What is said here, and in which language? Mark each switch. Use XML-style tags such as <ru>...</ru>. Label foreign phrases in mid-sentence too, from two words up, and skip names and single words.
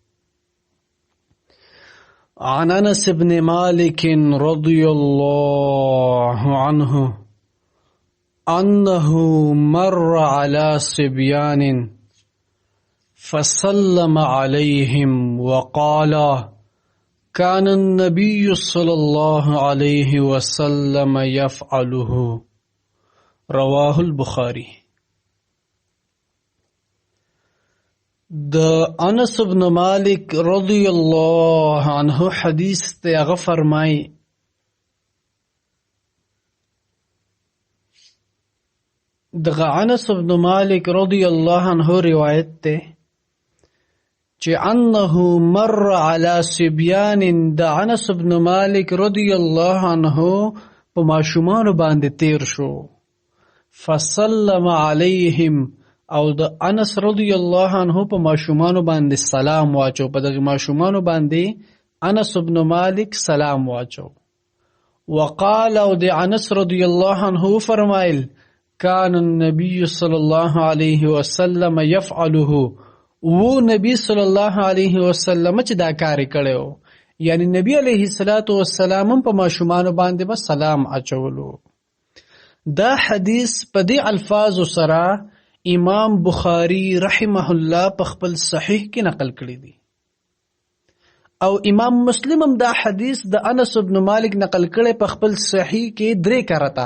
<ar>عن أنس بن مالك رضي الله عنه أنه مر على صبيان فسلم عليهم وقال: كان النبي صلى الله عليه وسلم يفعله. رواه البخاري.</ar> <ps>د انس بن مالک</ps> <ar>رضی الله عنه</ar> <ps>حدیث تے هغه فرمای دغه انس بن مالک</ps> <ar>رضی الله عنه</ar> <ps>روایت تے چې</ps> <ar>انه مر على صبيان.</ar> <ps>د انس بن مالک</ps> <ar>رضی الله عنه</ar> <ps>په ماشومان باندې تیر شو.</ps> <ar>فسلم عليهم،</ar> <ps>او د انس</ps> <ar>رضی الله عنه</ar> <ps>په ماشومان باندې سلام واچو. په دغه ماشومان باندې انس بن مالک سلام واچو. وقال، او د انس</ps> <ar>رضی الله عنه</ar> <ps>فرمایل:</ps> <ar>كان النبي صلى الله عليه وسلم يفعله.</ar> <ps>و نبی</ps> <ar>صلی الله علیه وسلم</ar> <ps>چې دا کار کړو، یعنی نبی</ps> <ar>علیه الصلاۃ والسلام</ar> <ps>په ماشومان باندې به سلام اچولو. دا حدیث په دې الفاظ سره امام بخاری</ps> <ar>رحمه الله</ar> <ps>په خپل صحیح کې نقل کړی دی، او امام مسلم هم دا حدیث د انس بن مالک نقل کړی په خپل صحیح کې 3 کرته.</ps>